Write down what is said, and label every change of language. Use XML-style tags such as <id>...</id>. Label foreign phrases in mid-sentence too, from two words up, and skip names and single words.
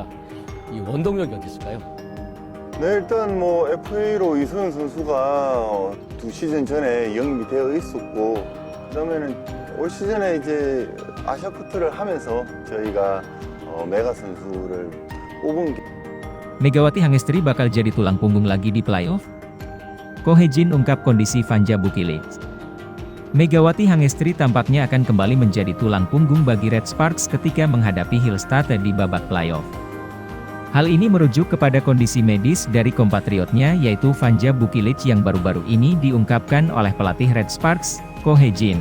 <ko>이 원동력이 어디 있을까요? 네, 일단 FA로 이승현 선수가 2시즌 전에 영입이 되어 있었고, 그다음에는 올 시즌에 이제 아시아컵을 하면서 저희가 메가 선수를 뽑은 게</ko> <id>Megawati Hangestri bakal jadi tulang punggung lagi di playoff? Ko Hee-jin ungkap kondisi Vanja Bukilic. Megawati Hangestri tampaknya akan kembali menjadi tulang punggung bagi Red Sparks ketika menghadapi Hillstad di babak playoff. Hal ini merujuk kepada kondisi medis dari kompatriotnya yaitu Vanja Bukilic yang baru-baru ini diungkapkan oleh pelatih Red Sparks, Ko Hee-jin.</id>